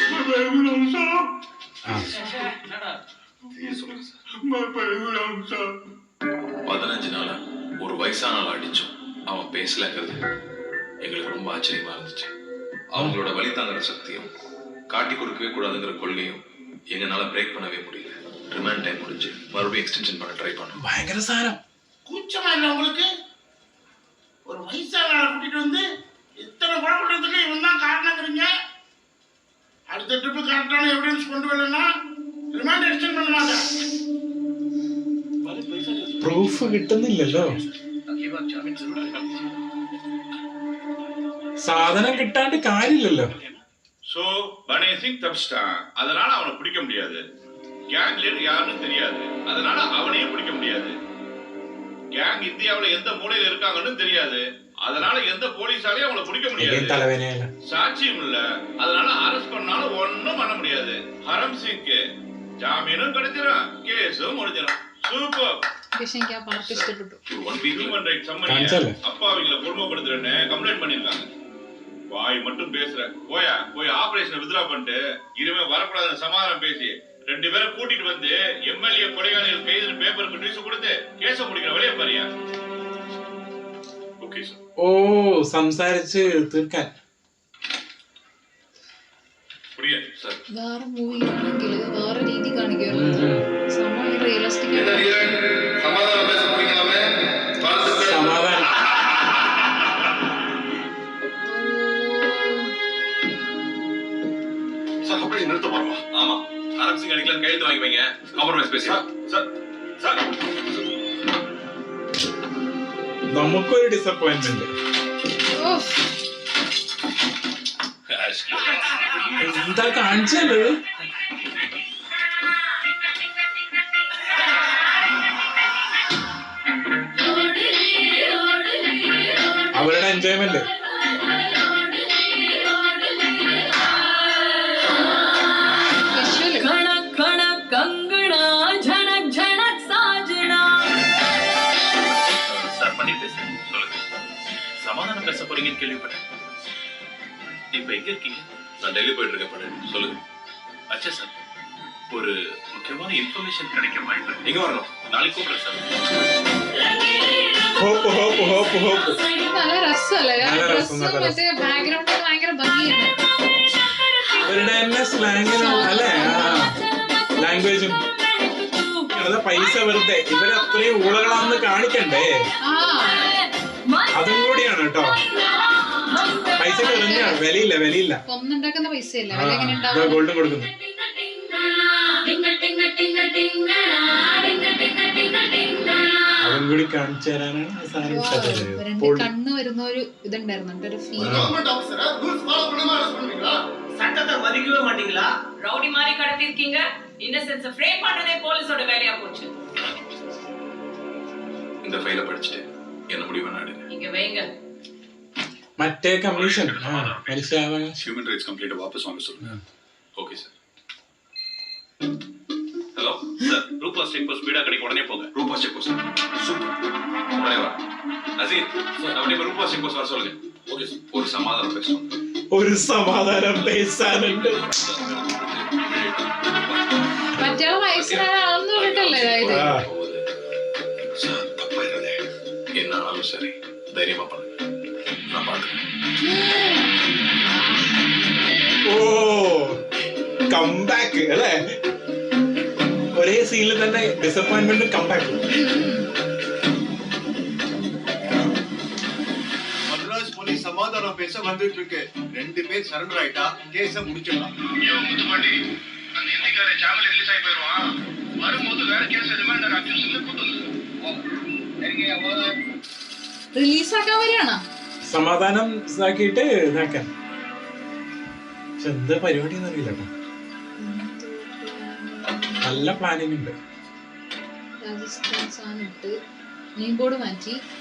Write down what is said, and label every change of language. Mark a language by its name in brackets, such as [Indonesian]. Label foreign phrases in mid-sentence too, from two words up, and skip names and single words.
[Tamil] 15 நாளா ஒரு வயசான ஆள் அடிச்சோம், அவன் பேசலங்கிறது எங்களுக்கு ரொம்ப ஆச்சரியமா இருந்துச்சு. அவங்களோட வழி தாங்குற சக்தியும் காட்டி கொடுக்கவே கூடாதுங்கிற கொள்கையும் எங்களால பிரேக் பண்ணவே முடியல. [English] remand time [Tamil] முடிஞ்சு மறுபடியும் எக்ஸ்டென்ஷன் பண்ண ட்ரை பண்ணோம். [Malayalam] ഭയങ്കര സാധനം. [Tamil] கூச்சமா இல்லை உங்களுக்கு? ஒரு வயசான ஆளை கூட்டிட்டு வந்து இத்தனை கொலை பண்றதுக்கு இவன் தான் காரணங்கிறீங்க. அடுத்த ட்ரிப்பு கரெக்டான எவிடன்ஸ் கொண்டு வரலன்னா [English] remand extend [Tamil] பண்ண மாட்டேன். [Malayalam] പ്രൂഫ് കിട്ടുന്നില്ലല്ലോ. സാധനം കിട്ടാണ്ട് കാര്യമില്ലല്ലോ. [Tamil] சோ பனேசிங் தப்பிச்சிட்டான், அதனால அவனை பிடிக்க முடியாது. கேங் லீடர் யாருன்னு தெரியாது, அதனால அவனையும் பிடிக்க முடியாது. கேங் இந்தியாவுல எந்த மூலையில இருக்காங்கன்னு தெரியாது, அதனால எந்த போலீஸாலையும் அவனை பிடிக்க முடியாது. [Malayalam] തലവേനയല്ല. [Tamil] சாட்சியும் இல்ல, அதனால அரெஸ்ட் பண்ணாலும் ஒண்ணும் பண்ண முடியாது. ஹரம் சிங்க்கு ஜாமீனும் கிடைச்சிடும், கேஸும் முடிஞ்சிடும். சூப்பர். [Malayalam] പക്ഷെ എനിക്ക് ആ പാർട്ടി ഇഷ്ടപ്പെട്ടു. [English] human rights [Tamil] சம்மனியா [Malayalam] കാണിച്ചല്ലേ? [Tamil] அப்பா அவங்கள கொடுமைப்படுத்துறேன்னு கம்ப்ளைண்ட் பண்ணிருக்காங்க. வாய் மட்டும் பேசுற, போய் [English] operation withdraw [Tamil] பண்ணிட்டு இனிமே வரக்கூடாதுன்னு சமாதானம் பேசி 2 பேரை கூட்டிட்டு வந்து எம்எல்ஏ கொலைகாரர்கள் கைது பேப்பருக்கு நியூஸ் கொடுத்து கேஸ முடிக்கிற வழியை பாரியா. ஓகே சார். [Malayalam] ഓ സംസാരിച്ച് തീർക്കാൻ. [Tamil] புரியுது சார். [Malayalam] വേറെ മൂവിയിലാണെങ്കിൽ വേറെ രീതി കാണിക്കുമല്ലോ. സമയം റിയലിസ്റ്റിക് [Tamil] சமாதானம் பேச முடிக்கலாமே. [Malayalam] സമാധാനം. [Tamil] சார் அப்படியே நிறுத்த போறோமா? ஆமா, ஹரம் சிங் அடிக்கலாம் கையெழுத்து வாங்கி வைங்க, காம்ப்ரமைஸ் பேசிக்கலாம். சார் சார் [Malayalam] നമുക്കൊരു ഡിസപ്പോയിന്റ്മെന്റ്. എന്താ കാണിച്ചാല് അവരുടെ എൻജോയ്മെന്റ്. [Tamil] சார் பண்ணி பேசுறேன், சொல்லுங்க. சமாதானம் பேச போறீங்கன்னு கேள்விப்பட்டேன். இப்ப எங்க இருக்கீங்க? நான் டெல்லி போயிட்டு இருக்கேன். பண்ணு, சொல்லுங்க. அச்சா சார், ஒரு முக்கியமான இன்ஃபர்மேஷன் கிடைக்க வாய்ப்பு. எங்க வரணும்? நாளைக்கு கூப்பிடுறேன் சார். [Malayalam] ഹോപ്പ് ഹോപ്പ് ഹോപ്പ് ഹോപ്പ്. നല്ല രസമല്ലേ? നല്ല രസം, ഡ്രസ്സും നല്ല മറ്റേ ബാക്ക്ഗ്രൗണ്ട് ഒക്കെ ഭയങ്കര ഭംഗിയാണ്. അവരുടെ തന്നെ സ്ലാങ്ങിനും അല്ലേ ലാംഗ്വേജും. പൈസ വെറുതെ ഇവര് അത്രയും ഊളകളാണെന്ന് കാണിക്കണ്ടേ, ആ അതും കൂടിയാണ് കേട്ടോ. പൈസ എറിഞ്ഞാണ്, വിലയില്ല. കൊന്നുണ്ടാക്കുന്ന പൈസയല്ല, ആ, വില എങ്ങനെ ഇതാ ഉണ്ടാവും? ഗോൾഡും കൊടുക്കുന്നു. അതും കൂടി കാണിച്ചു തരാനാണ് ആ സാധനം ഇട്ടത്. രണ്ട് കണ്ണ് വരുന്ന ഒരു ഇതുണ്ടായിരുന്നു, ഒരു ഫീൽ. [Tamil] கவர்மெண்ட் ஆஃபீஸரா [English] rules follow [Tamil] பண்ணாம அரெஸ்ட் பண்ணுவீங்களா? சட்டத்தை மதிக்கவே மாட்டீங்களா? ரவுடி மாதிரி கடத்தி இருக்கீங்க. [English] innocence frame [Tamil] பண்றதே போலீஸோட வேலையா போச்சு. இந்த ஃபைலை படிச்சுட்டு என்ன முடிவு நாடுங்க. இங்க வைங்க. [Malayalam] മറ്റേ കമ്മീഷൻ മനുഷ്യാവകാശം. [English] human rights complaint [Tamil] வாபஸ் வாங்க சொல்லுங்க. ஓகே சார். ஹலோ சார், ரூபா [English] check post [Tamil] ஸ்பீடா கிடைக்கும், உடனே போங்க. ரூபா [English] check post. [Tamil] சூப்பர். உடனே வா. அசீம், அப்படியே இப்ப ரூபா [English] check post [Tamil] வர சொல்லுங்க. ஓகே சார். ஒரு சமாதானம் பேசணும். [Malayalam] ഒരു സമാധാനം പേശാനുണ്ട്. മറ്റേ വയസ്സായ ആളെന്ന് പറഞ്ഞിട്ടല്ലേ അതായത്? ആ, [Tamil] சார் தப்பாயிடாதே. என்ன ஆனாலும் சரி தைரியமா பண்ணுங்க, நான் பாத்துக்கிறேன். [Malayalam] ഓ കംബാക്ക് അല്ലേ? ഒരേ സീനിൽ തന്നെ [English] disappointment comeback. [Tamil] மദ്ராஸ் போலீஸ் சமாதானம் பேச வந்துட்டு இருக்கு. 2 பேர் சரண்டர் ஆயிட்டா கேஸ முடிச்சிடலாம். ஐயோ முத்துப்பாண்டி, அந்த இந்திக்காரன் சாமல ரிலீஸ் ஆகி போயிடுவான். வரும்போது வேற கேஸ் ரிமாண்டர் அக்யூஸ்ல கூட்டு [Malayalam] റിലീസാക്കാൻ വരികയാണോ? സമാധാനം ഇതാക്കിയിട്ട് ഇതാക്കാൻ. പക്ഷെ എന്താ പരിപാടി എന്നറിയില്ല കേട്ടോ. നല്ല പ്ലാനിങ് ഉണ്ട്. രാജസ്ഥാൻ സാധനം ഇട്ട് [English] name board [Malayalam] മാറ്റി.